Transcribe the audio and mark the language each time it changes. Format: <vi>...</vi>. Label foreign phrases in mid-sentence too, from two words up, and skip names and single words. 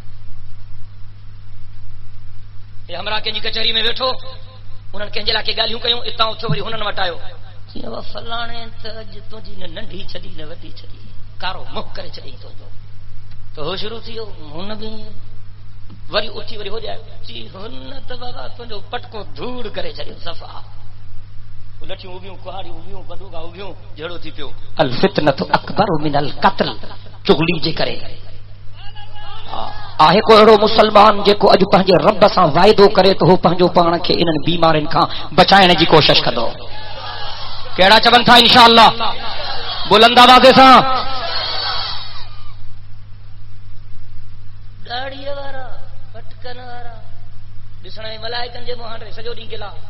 <sd>हे हमरा कंहिंजी कचहरी में वेठो, उन्हनि कंहिंजे लाइ के ॻाल्हियूं कयूं, इतां उथियो वरी हुननि वटि आयो, फलाणे त अॼु तुंहिंजी न नंढी छॾी न वॾी छॾी, कारो मुंह करे छॾी तुंहिंजो। त हो शुरू थी वियो, हुन बि वरी उथी वरी हो जाए चई हुन त बाबा तुंहिंजो पटको धूड़ करे छॾियो सफ़ा। लठियूं उभियूं, कुहाड़ियूं उभियूं, बंदूका उभियूं, जहिड़ो थी पियो।</sd> <ar>الفتنة أكبر من القتل,</ar> <sd>चुगली जे करे। आहे को अहिड़ो मुसलमान जेको अॼु पंहिंजे रब सां वाइदो करे त हो पंहिंजो पाण खे इन्हनि बीमारियुनि खां बचाइण जी कोशिश कंदो। कहिड़ा चवनि था इंशाअल्लाह बुलंद आवाज़ सां? दाढ़ीअ वारा, पटकन वारा, ॾिसण में मलाइकनि जे मुंहं सॼो ॾींहुं गिला।</sd>